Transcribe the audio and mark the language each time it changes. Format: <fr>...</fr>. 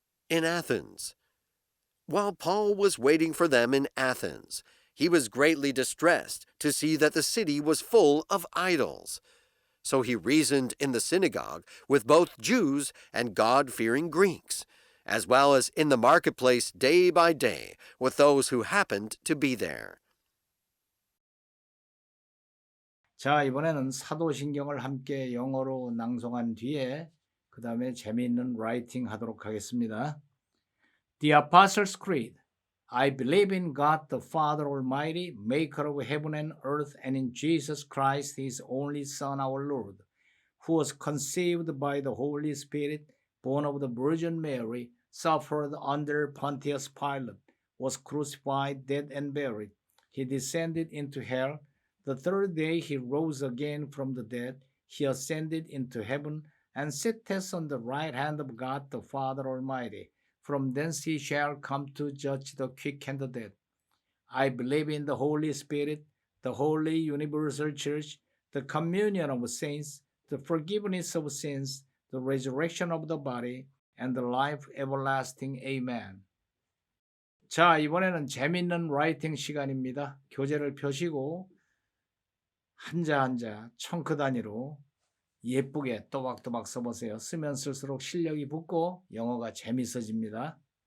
<en>In Athens. While Paul was waiting for them in Athens, he was greatly distressed to see that the city was full of idols. So he reasoned in the synagogue with both Jews and God-fearing Greeks, as well as in the marketplace day by day with those who happened to be there.</en> <ko>자, 이번에는 사도신경을 함께 영어로 낭송한 뒤에 그 다음에 재미있는 라이팅 하도록 하겠습니다.</ko> <en>The Apostles' Creed. I believe in God the Father Almighty, maker of heaven and earth, and in Jesus Christ, his only Son, our Lord, who was conceived by the Holy Spirit, born of the Virgin Mary, suffered under Pontius Pilate, was crucified, dead, and buried. He descended into hell. The third day he rose again from the dead. He ascended into heaven and sitteth on the right hand of God the Father Almighty. From thence he shall come to judge the quick and the dead. I believe in the Holy Spirit, the holy universal church, the communion of saints, the forgiveness of sins, the resurrection of the body, and the life everlasting. Amen.</en> <ko>자, 이번에는 재밌는 라이팅 시간입니다. 교재를 펴시고 한자 한자 청크 단위로 예쁘게 또박또박 써보세요. 쓰면 쓸수록 실력이 붙고 영어가 재밌어집니다.</ko>